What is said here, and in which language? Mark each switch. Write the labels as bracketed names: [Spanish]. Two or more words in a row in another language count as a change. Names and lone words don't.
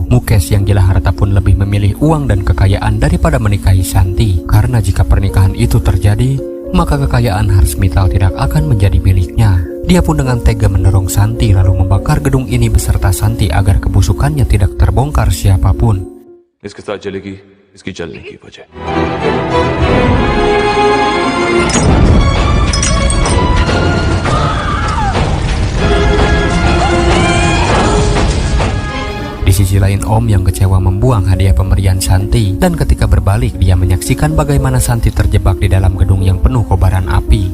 [Indonesian] Mukesh yang gila harta pun lebih memilih uang dan kekayaan daripada menikahi Santi. Karena jika pernikahan itu terjadi, maka kekayaan Harsmita tidak akan menjadi miliknya. Dia pun dengan tega mendorong Santi lalu membakar gedung ini beserta Santi agar kebusukannya tidak terbongkar siapapun. [Hindi] इसके साथ जलेगी इसकी जलने की वजह. [Indonesian] Di sisi lain Om yang kecewa membuang hadiah pemberian Santi. Dan ketika berbalik dia menyaksikan bagaimana Santi terjebak di dalam gedung yang penuh kobaran api.